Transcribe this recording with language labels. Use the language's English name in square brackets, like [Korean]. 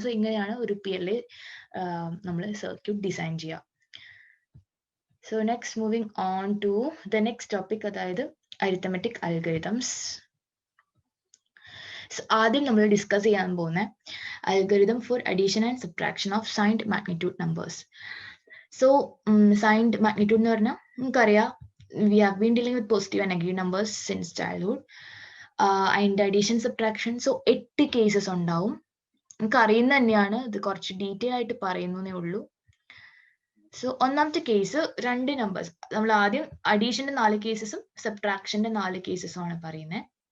[Malayalam] So ഇങ്ങനെയാണ് ഒരു PLA നമ്മൾ സർക്യൂട്ട് ഡിസൈൻ ചെയ്യുക. [English] So next moving on to the next topic, അതായത് arithmetic algorithms. [Malayalam] ആദ്യം നമ്മൾ ഡിസ്കസ് ചെയ്യാൻ പോകുന്ന [English] Algorithm for addition and subtraction of signed magnitude numbers. So signed magnitude [Malayalam] എന്ന് പറഞ്ഞാൽ നമുക്കറിയാം, [English] we have been dealing with positive and negative numbers since childhood. [Malayalam] അതിന്റെ addition subtraction, so 8 cases ഉണ്ടാവും. നമുക്ക് അറിയുന്ന തന്നെയാണ്, ഇത് കുറച്ച് ഡീറ്റെയിൽ ആയിട്ട് പറയുന്നേ ഉള്ളൂ. സോ ഒന്നാമത്തെ കേസ് 2 നമ്പേഴ്സ്, നമ്മൾ ആദ്യം അഡീഷന്റെ 4 കേസസും സബ്ട്രാക്ഷന്റെ 4 കേസസും ആണ് പറയുന്നത്.